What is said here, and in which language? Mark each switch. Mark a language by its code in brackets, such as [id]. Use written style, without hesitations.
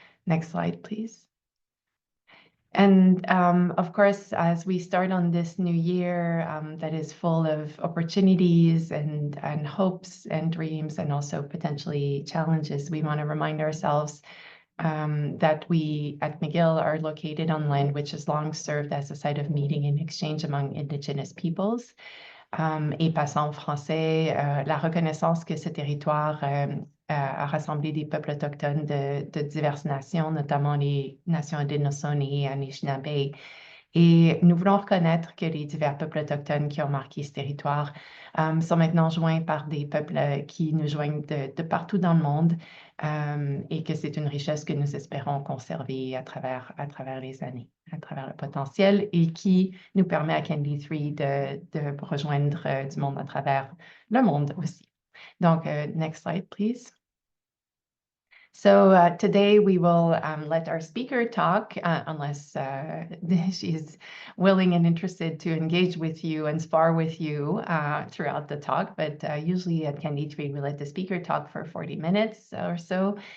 [en] Next slide, please. And of course, as we start on this new year that is full of opportunities and hopes and dreams and also potentially challenges, we want to remind ourselves that we at McGill are located on land which has long served as a site of meeting and exchange among Indigenous peoples. [fr] Et passant en français, la reconnaissance que ce territoire a rassemblé des peuples autochtones de diverses nations, notamment les nations Haudenosaunee et Anishinaabe. Et nous voulons reconnaître que les divers peuples autochtones qui ont marqué ce territoire sont maintenant joints par des peuples qui nous joignent de partout dans le monde et que c'est une richesse que nous espérons conserver à travers les années, à travers le potentiel et qui nous permet à CAnD3 de rejoindre du monde à travers le monde aussi. [en] Donc, next slide, please. So today we will let our speaker talk, unless she's willing and interested to engage with you and spar with you throughout the talk. But usually at CAnD3, we let the speaker talk for 40 minutes or so.